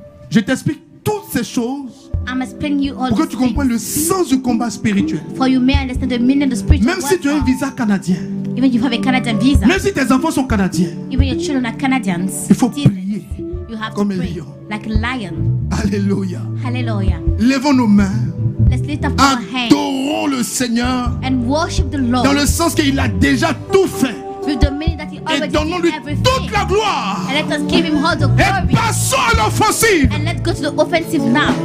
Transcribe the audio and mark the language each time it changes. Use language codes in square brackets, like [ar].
[fr] Je t'explique toutes ces choses [en] I'm explaining you all [fr] pour que [en] these [fr] tu comprennes le [en] things, [fr] sens du combat spirituel. [en] for you may understand the meaning of the spiritual [fr] Même si tu as un [en] warfare. [fr] visa canadien, [en] Even you have a Canadian visa, [fr] même si tes enfants sont canadiens, [en] even your children are Canadians, [fr] il faut [en] citizens, [fr] prier. [en] you have [fr] comme [en] to [fr] un [en] pray [fr] lion. [en] like a lion. [fr] Alléluia. [en] Hallelujah. [fr] Lèvons nos mains, [en] Let's lift up our hands [fr] adorons le Seigneur [en] and worship the Lord [fr] dans le sens qu'il a déjà tout fait. [en] with the meaning that He [fr] Et [en] already [fr] donnons-lui [en] did everything. [fr] toute la gloire. [en] And let us give Him all the [fr] Et [en] glory. [fr] passons à l'offensive [en] And let's go to the offensive now